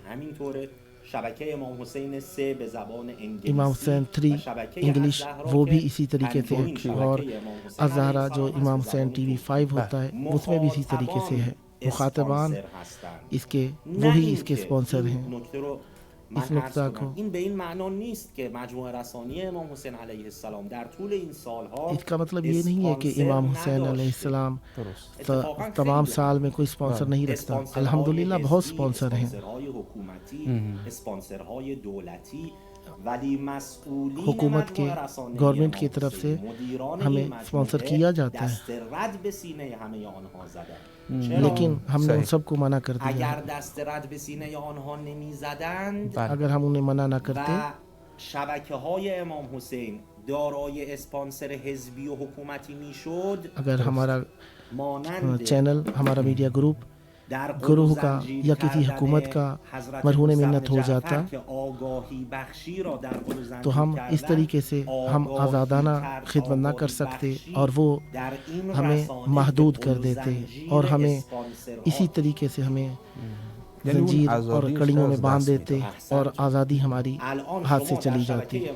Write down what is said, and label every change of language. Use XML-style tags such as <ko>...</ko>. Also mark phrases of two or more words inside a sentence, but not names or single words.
<ur>امام حسین 3 انگلش وہ بھی اسی طریقے سے ہے, اور الزہرا جو امام حسین ٹی وی 5 ہوتا ہے اس میں بھی اسی طریقے سے ہے. مخاطبان اس کے وہی اس کے اسپانسر ہیں. اس نقطہ کو</ur> <fa>این به این معنا نیست که مجموعه رسانی امام حسین</fa> <ar>علیه السلام</ar> <fa>در طول این سالها</fa> <ur>اس کا مطلب یہ نہیں ہے کہ امام حسین</ur> <ar>علیہ السلام</ar> <ur>تمام سال میں کوئی اسپانسر نہیں رکھتا. الحمدللہ بہت اسپانسر ہیں.</ur> <fa>اسپانسرهای دولتی ولی مسئولین</fa> <ur>حکومت کے گورنمنٹ کی طرف سے ہمیں اسپانسر کیا جاتا ہے,</ur> <fa>دست رد به سینه همه آنها زدند.</fa> <ur>لیکن ہم نے ان سب کو منع کر دیا.</ur> <fa>اگر دست رد به سینه آنها نمیزدند</fa> <ur>اگر ہم انہیں منع نہ کرتے</ur> <fa>و شبکه‌های امام حسین دارای اسپانسر حزبی و حکومتی میشد,</fa> <ur>اگر ہمارا مانند چینل ہمارا میڈیا گروپ گروہ کا یا کسی حکومت کا مرہون منت ہو جاتا تو ہم اس طریقے سے ہم آزادانہ خدمت نہ کر سکتے, اور وہ ہمیں محدود کر دیتے اور ہمیں اسی طریقے سے ہمیں زنجیر اور کڑیوں میں باندھ دیتے اور آزادی ہماری ہاتھ سے چلی جاتی.</ur>